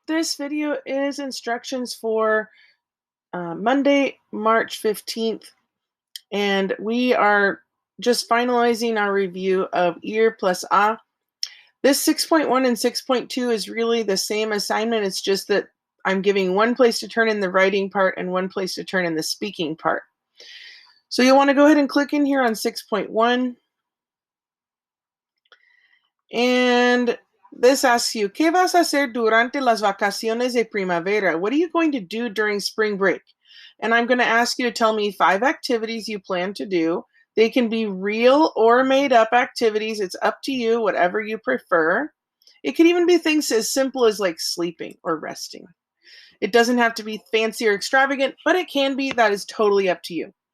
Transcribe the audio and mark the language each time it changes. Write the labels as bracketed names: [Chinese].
[English] This video is instructions for Monday, March 15th, and we are just finalizing our review of Ir plus A. This 6.1 and 6.2 is really the same assignment. It's just that I'm giving one place to turn in the writing part and one place to turn in the speaking part. So you'll want to go ahead and click in here on 6.1. And this asks you, [Spanish] ¿Qué vas a hacer durante las vacaciones de primavera? [English] What are you going to do during spring break? And I'm going to ask you to tell me 5 activities you plan to do. They can be real or made up activities. It's up to you, whatever you prefer. It could even be things as simple as like sleeping or resting. It doesn't have to be fancy or extravagant, but it can be. That is totally up to you.